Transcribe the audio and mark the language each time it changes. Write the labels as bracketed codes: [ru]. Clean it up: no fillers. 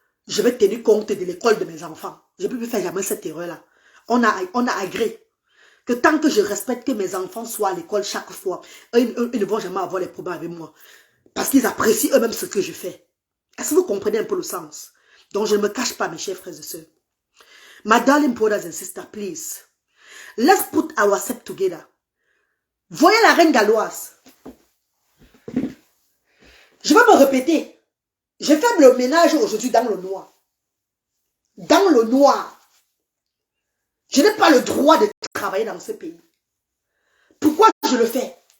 [fr] Je vais tenir compte de l'école de mes enfants. Je ne peux plus faire jamais cette erreur-là. On a agréé que tant que je respecte que mes enfants soient à l'école chaque fois, ils ne vont jamais avoir les problèmes avec moi. Parce qu'ils apprécient eux-mêmes ce que je fais. Est-ce que vous comprenez un peu le sens? Donc, je ne me cache pas, mes chers frères et sœurs. [en] My darling brothers and sisters, please. Let's put ourselves together. [fr] Voyez la reine galloise. Je vais me répéter. Je fais le ménage aujourd'hui dans le noir. Dans le noir. Je n'ai pas le droit de travailler dans ce pays. Pourquoi je le fais?